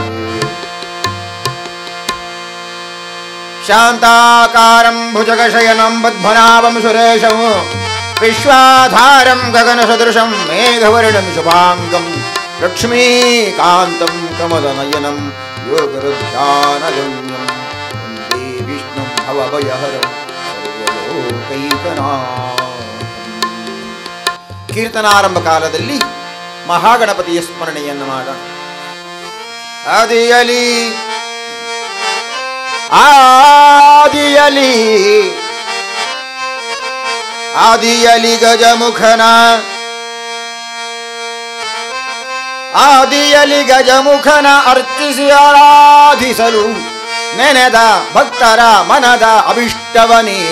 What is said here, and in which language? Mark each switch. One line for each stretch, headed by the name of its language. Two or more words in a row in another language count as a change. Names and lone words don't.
Sanskrit: ಶಾಂತಾಕಾರಂ ಭುಜಗಶಯನಂ ಪದ್ಮನಾಭಂ ಸುರೇಶಂ ವಿಶ್ವಾಧಾರಂ ಗಗನಸದೃಶಂ ಮೇಘವರ್ಣಂ ಶುಭಾಂಗಂ ಲಕ್ಷ್ಮೀಕಾಂತಂ ಕಮಲನಯನಂ ಯೋಗರುಧ್ಯಾನಗಮ್ಯಂ ವಂದೇ ವಿಷ್ಣುಂ ಭವಭಯಹರಂ ಸರ್ವಲೋಕೈಕನಾಥಂ.
Kannada: ಕೀರ್ತನಾರಂಭ ಕಾಲದಲ್ಲಿ ಮಹಾಗಣಪತಿಯ ಸ್ಮರಣೆಯನ್ನು ಮಾಡೋಣ. ಆದಿಯಲಿ ಆದಿಯಲಿ ಆದಿಯಲಿ ಗಜಮುಖನ ಆದಿಯಲಿ ಗಜಮುಖನ ಅರ್ಚಿಸಿ ಆರಾಧಿಸಲು ನೆನೆದ ಭಕ್ತರ ಮನದ ಅಭಿಷ್ಟವ ನೀವ.